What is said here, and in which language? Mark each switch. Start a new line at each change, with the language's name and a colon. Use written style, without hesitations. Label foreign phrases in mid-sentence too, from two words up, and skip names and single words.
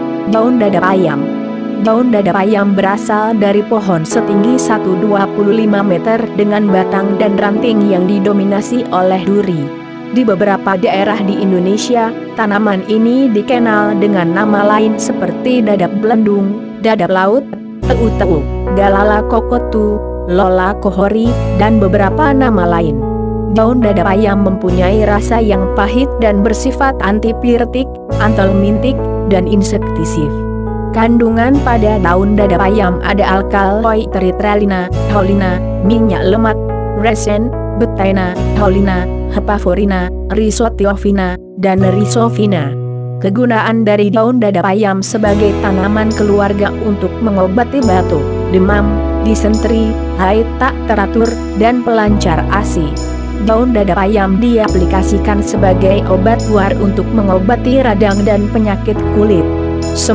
Indonesian: Daun dadap ayam. Daun dadap ayam berasal dari pohon setinggi 125 meter dengan batang dan ranting yang didominasi oleh duri. Di beberapa daerah di Indonesia, tanaman ini dikenal dengan nama lain seperti dadap belendung, dadap laut, teu-teu, galala kokotu, lola kohori, dan beberapa nama lain. Daun dadap ayam mempunyai rasa yang pahit dan bersifat antipiretik, antihelmintik, dan insektisif. Kandungan pada daun dadap ayam ada alkaloid tritralina, taurina, minyak lemak, resin, betaina, taurina, hepaforina, rhizotiofina, dan rhizofina. Kegunaan dari daun dadap ayam sebagai tanaman keluarga untuk mengobati batuk, demam, disenteri, haid tak teratur, dan pelancar ASI. Daun dadap ayam diaplikasikan sebagai obat luar untuk mengobati radang dan penyakit kulit.